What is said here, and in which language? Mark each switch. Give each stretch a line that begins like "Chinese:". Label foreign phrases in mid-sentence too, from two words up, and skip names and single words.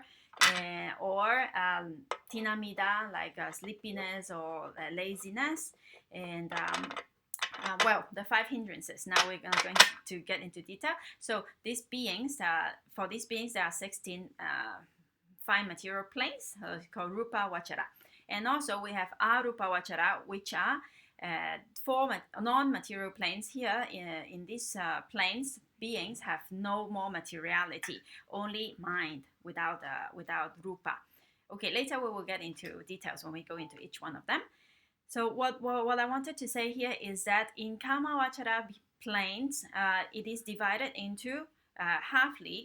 English: Or tinamida, like sleepiness or laziness, and well, the five hindrances. Now we're going to get into detail. So these beings, for these beings, there are 16 fine material planes called
Pali: rupa vachara,
English: and also we have
Pali: arupa vachara,
English: which are four non-material planes. Here in these planes, beings have no more materiality, only mind without rupa. Okay, later we will get into details when we go into each one of them. So what I wanted to say here is that in Kamavachara planes, it is divided into halfly.